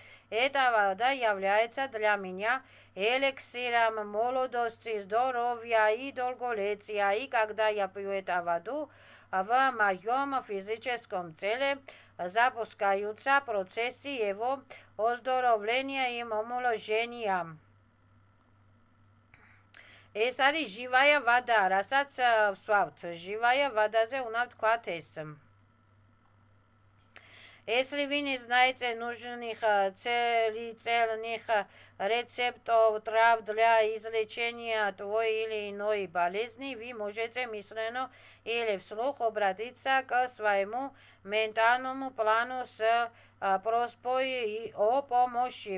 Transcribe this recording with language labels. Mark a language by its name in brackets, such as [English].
[Russian] Эта вода является для меня эликсиром молодости, здоровья и долголетия. И когда я пью эту воду, в моем физическом теле запускаются процессы его оздоровления и омоложения. [Georgian] ეს არის [Russian] живая вода, [Georgian] რასაც ვსვავთ. живая водаზე უნდა ვთქვათ ეს. [Russian] Если вы не знаете нужных целительных рецептов трав для излечения той или иной болезни, вы можете мысленно или вслух обратиться к своему ментальному плану с просьбой о помощи.